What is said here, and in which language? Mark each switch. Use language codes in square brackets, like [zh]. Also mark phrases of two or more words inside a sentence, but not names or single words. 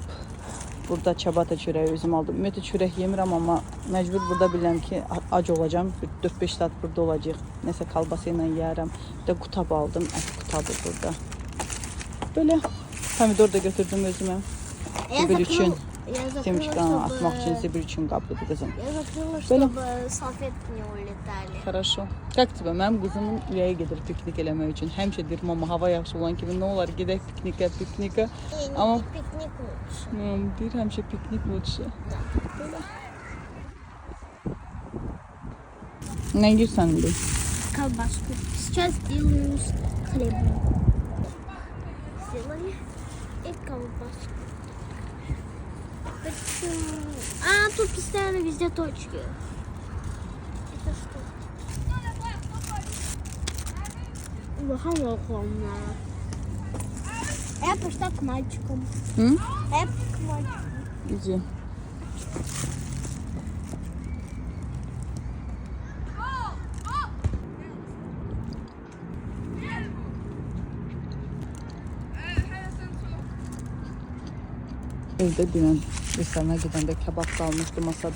[az] Burada çabata çörəyi özüm aldım. Ümumiyyətlə çörək yemirəm, amma məcbur burada bilirəm ki, ac olacağım. 4-5 saat burada olacaq. Nəsə kalbasa ilə yeyərəm. Bir də qutab aldım. Ət qutabı burada. Böyle pomidor da götürdüm özümə. Zibil üçün. [tr] Семечка atmak için zibil için kaplıdı kızım. [ru] Я закрыла, чтобы салфетки не улетали. Хорошо. Как тебе? [az] Mənim qızımın ürəyi gedir piknik eləmək üçün. Həmişə deyirəm, amma hava yaxşı olan kimi nə olar gedək piknikə. Amma [ru] Пикник лучше. [az] deyir həmişə piknik lütfü. Böyle. Ne yiyirsən indi? [ru] Колбаску. Сейчас делаю с хлебом. Сделали и колбаску. А, тут постоянно везде точки. Это что? Холодно. Я пошла к мальчикам. Hı? Я к мальчикам. [az] İyi. Evdə dünən restorana gedəndə kebab qalmışdı masada.